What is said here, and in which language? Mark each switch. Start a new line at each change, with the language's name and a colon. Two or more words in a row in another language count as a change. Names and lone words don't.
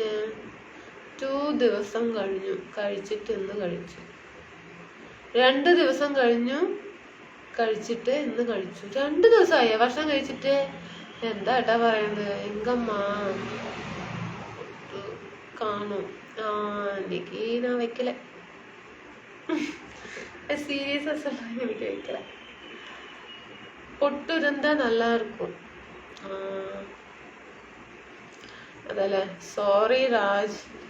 Malayalam: 2 ദിവസം കഴിഞ്ഞു കഴിച്ചിട്ട് ഇന്ന് കഴിച്ചു. 2 ദിവസം കഴിഞ്ഞു കഴിച്ചിട്ട് ഇന്ന് കഴിച്ചു. 2 ദിവസമായോ ഭക്ഷണം കഴിച്ചിട്ട്? എന്താ ഏട്ടാ പറയുന്നത്? എങ്കമ്മാ കാണും.
Tamil: இன்னைக்கு நான் வைக்கல. சீரியஸா சொல்றேன், இன்னைக்கு வைக்கல. பொட்டு இருந்தா நல்லா இருக்கும். அதல சாரி ராஜ்.